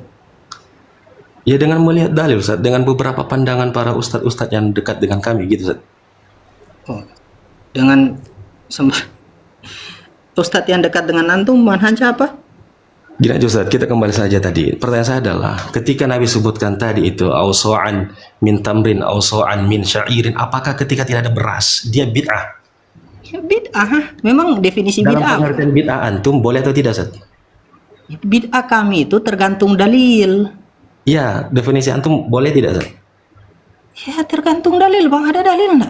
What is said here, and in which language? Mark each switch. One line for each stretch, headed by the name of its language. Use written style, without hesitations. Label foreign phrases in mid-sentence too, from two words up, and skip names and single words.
Indonesian: Ya dengan melihat dalil Ustaz, dengan beberapa pandangan para ustadz-ustadz yang dekat dengan kami gitu Ustaz. Oh, dengan ustadz yang dekat dengan antum manhaj apa? Gini aja Ustaz, kita kembali saja tadi. Pertanyaan saya adalah, ketika Nabi sebutkan tadi itu
Arabic: أو صاعا من تمر، أو صاعا من شعير,
Indonesian: apakah ketika tidak ada beras dia bid'ah? Ya, bid'ah, memang definisi Dalam bid'ah. pengertian bid'ah antum boleh atau tidak Ustaz? Bid'ah kami itu tergantung dalil. Ya, definisi antum boleh tidak Ustaz? Ya tergantung dalil Bang, ada dalil enggak?